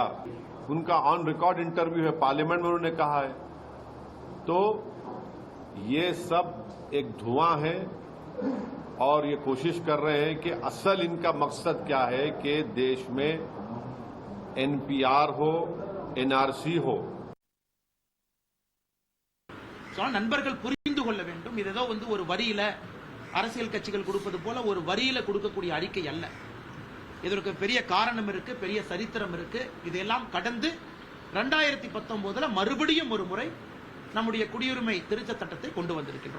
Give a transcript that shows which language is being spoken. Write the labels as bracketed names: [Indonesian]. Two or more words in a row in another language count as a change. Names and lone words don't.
[Hindi] उनका ऑन रिकॉर्ड इंटरव्यू है, पार्लियामेंट में उन्होंने कहा है। तो ये सब एक धुआं है और ये कोशिश कर रहे हैं कि असल इनका मकसद क्या है कि देश में NPR हो, NRC हो। [Tamil] நண்பர்கள் புரிந்து கொள்ள வேண்டும். இது ஏதோ ஒரு வரியில அரசியல் கட்சிகள் கொடுப்பது போல ஒரு வரியில கொடுக்கக்கூடிய அறிக்கை அல்ல. இதற்கு பெரிய காரணம் இருக்கு, பெரிய சரித்திரம் இருக்கு. இதெல்லாம் கடந்து 2019 மறுபடியும் ஒரு முறை நம்முடைய குடியுரிமை திருத்த சட்டத்தை கொண்டு வந்திருக்கின்றோம்.